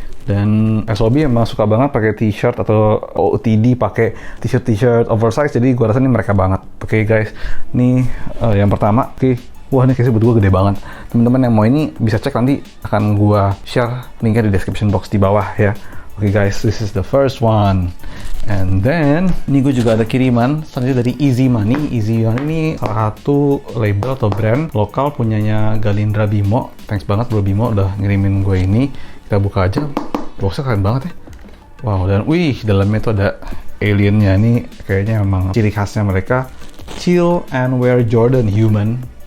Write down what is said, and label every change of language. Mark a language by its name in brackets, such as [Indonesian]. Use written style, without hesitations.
[Indonesian] Dan SOB emang suka banget pakai t-shirt atau OOTD pakai t-shirt oversize, jadi gua rasa ini mereka banget. Oke guys, ini yang pertama. Oke, wah ini kayaknya buat gua gede banget. Teman-teman yang mau ini bisa cek, nanti akan gua share linknya di description box di bawah ya. [English] Oke guys, this is the first one. And then [Indonesian] ini gue juga ada kiriman selanjutnya dari Easy Money. Easy Money ini salah satu label atau brand lokal punyanya Galindra Bimo. Thanks banget Bro Bimo udah ngirimin gue ini. Kita buka aja. Boxnya keren banget ya. Wow, dan wih, dalamnya tuh ada aliennya. Ini kayaknya emang ciri khasnya mereka. [English] Chill and wear Jordan human.